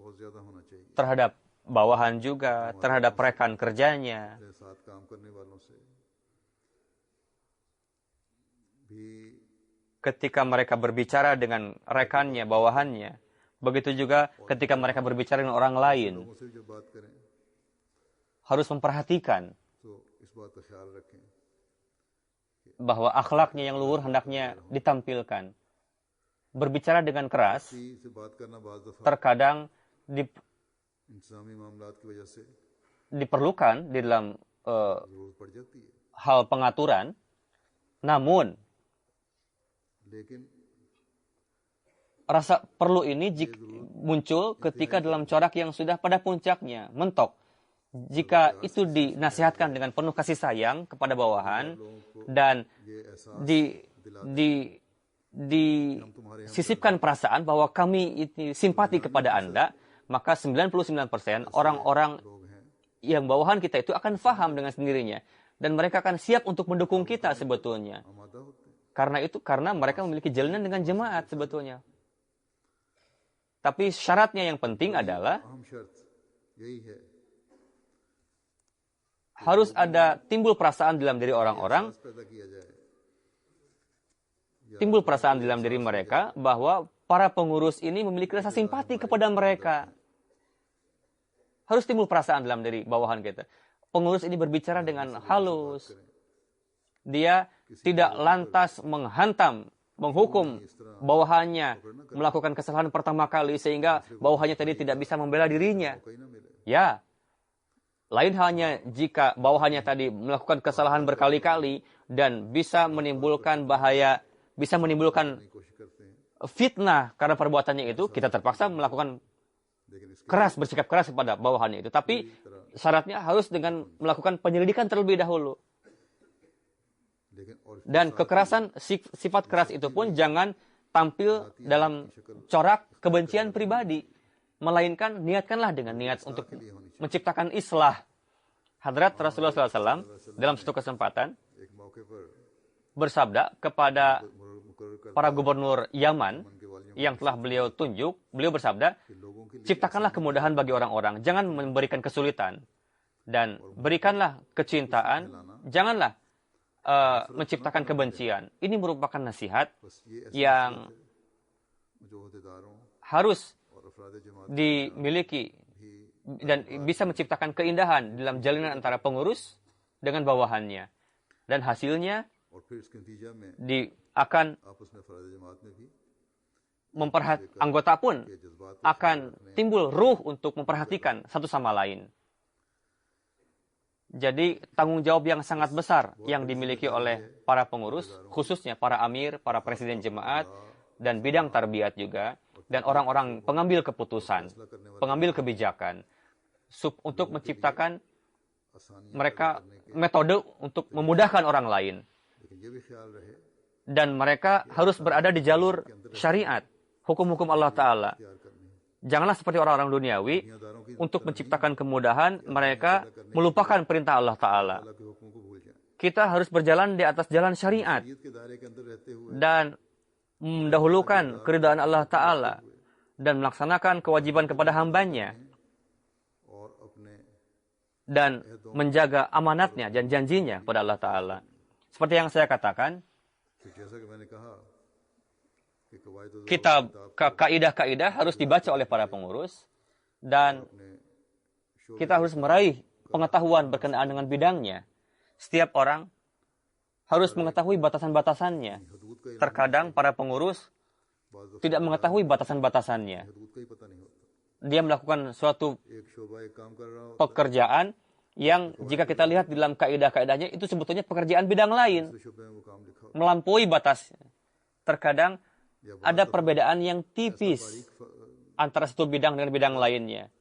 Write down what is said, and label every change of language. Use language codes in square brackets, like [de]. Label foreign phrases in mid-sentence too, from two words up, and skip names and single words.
[ur] بہت زیادہ ہونا چاہیے, [id] terhadap bawahan juga, terhadap rekan kerjanya. [ur] اپنے ساتھ کام کرنے والوں سے بھی [id] Ketika mereka berbicara dengan rekannya, bawahannya, begitu juga ketika mereka berbicara dengan orang lain, [ur] لوگوں سے بھی جب بات کریں [id] harus memperhatikan [ur] تو اس بات کا خیال رکھیں [id] bahwa akhlaknya yang luhur hendaknya ditampilkan. Berbicara dengan keras [ur] کسی سے بات کرنا بعض دفعہ [id] terkadang [ur] انتظامی معاملات کی وجہ سے [id] diperlukan di dalam [ur] ضرورت پڑ جاتی ہے, [id] hal pengaturan, namun [ur] लेकिन [id] rasa perlu ini muncul ketika dalam corak yang sudah pada puncaknya, mentok. Jika itu dinasihatkan dengan penuh kasih sayang kepada bawahan dan [ur] یہ ایسا [id] disisipkan perasaan bahwa kami ini simpati kepada Anda, maka 99% orang-orang [ur] لوگ ہیں [id] yang bawahan kita itu akan faham dengan sendirinya. Dan mereka akan siap untuk mendukung kita sebetulnya. [ur] آمادہ ہوتے ہیں, [id] Karena mereka memiliki jalinan dengan jemaat sebetulnya. Tapi syaratnya yang penting adalah [ur] اہم شرط یہی ہے, [id] harus ada timbul perasaan dalam diri orang-orang, [ur] احساس پیدا کیا جائے [id] timbul perasaan dalam diri mereka bahwa para pengurus ini memiliki rasa simpati kepada mereka. Harus timbul perasaan dalam diri bawahan kita. Pengurus ini berbicara dengan halus. Dia tidak lantas menghantam, menghukum bawahannya, melakukan kesalahan pertama kali sehingga bawahannya tadi tidak bisa membela dirinya. [ur] کہیں نہ ملے, [id] Ya, lain halnya jika bawahannya tadi melakukan kesalahan berkali-kali dan bisa menimbulkan bahaya, bisa menimbulkan [ur] کوشش کرتے ہیں, [id] fitnah karena perbuatannya itu, kita terpaksa melakukan [ur] لیکن اس کے [id] keras, bersikap keras kepada bawahannya itu. Tapi syaratnya harus dengan melakukan penyelidikan terlebih dahulu. [ur] لیکن اور [id] Dan kekerasan, sifat keras itu pun jangan tampil dalam corak kebencian pribadi. Melainkan niatkanlah dengan niat untuk menciptakan islah. Hadrat Rasulullah SAW dalam satu kesempatan [ur] ایک موقعے پر [id] bersabda kepada [ur] مقرر کر [id] para gubernur Yaman [ur] کے والیوں [id] yang telah beliau tunjuk, beliau bersabda, [ur] کے لوگوں کے لیے [id] ciptakanlah kemudahan bagi orang-orang, jangan memberikan kesulitan. Dan berikanlah kecintaan, janganlah menciptakan kebencian. Ini merupakan nasihat [ur] بس یہ ایسے [id] yang [ur] جو عہدیداروں [id] harus [ur] اور افراد جماعت [id] dimiliki [ur] भी [id] dan bisa menciptakan keindahan dalam jalinan antara pengurus dengan bawahannya. Dan hasilnya [ur] اور پھر اس کے نتیجہ میں [id] akan [ur] آپس میں افراد جماعت میں بھی [id] anggota pun [ur] یہ جذبات [id] akan timbul ruh untuk memperhatikan satu sama lain. Jadi tanggung jawab yang sangat besar yang dimiliki oleh para pengurus, khususnya para amir, para presiden jemaat, dan bidang tarbiyat juga, dan orang-orang pengambil keputusan, pengambil kebijakan, untuk menciptakan [ur] आसानी [id] mereka metode untuk memudahkan orang lain. [ur] لیکن یہ بھی خیال رہے [id] Dan mereka harus berada di jalur syariat, hukum-hukum Allah Ta'ala. [ur] تیار کرنی ہے, [id] Janganlah seperti orang-orang duniawi, [ur] دنیاداروں کی [id] untuk menciptakan kemudahan, mereka melupakan perintah Allah Ta'ala. [ur] اللہ کے حکموں کو بھول جائے. [id] Kita harus berjalan di atas jalan syariat [ur] عید کے دائرے کے اندر رہتے ہوئے [id] dan mendahulukan keridhaan Allah Ta'ala dan melaksanakan kewajiban kepada hambanya [ur] اور اپنے [id] dan menjaga amanatnya dan janjinya kepada Allah Ta'ala. Seperti yang saya katakan, [ur] پھر جیسا کہ میں نے کہا کہ قواعد [id] kitab kaidah-kaidah harus dibaca oleh para pengurus dan [ur] अपने [id] kita harus meraih pengetahuan berkenaan dengan bidangnya. Setiap orang harus mengetahui batasan-batasannya. [ur] حدود کا [id] Terkadang para pengurus tidak mengetahui batasan-batasannya. [ur] حدود کا ہی پتا نہیں ہوتا. [id] Dia melakukan suatu [ur] ایک شعبہ ایک کام کر رہا ہو [id] pekerjaan yang jika kita lihat di dalam kaidah-kaidahnya itu sebetulnya pekerjaan bidang lain, [ur] دوسرے شعبے میں وہ کام لکھا ہو [id] melampaui batas. Terkadang ada perbedaan yang tipis antara satu bidang dengan bidang lainnya,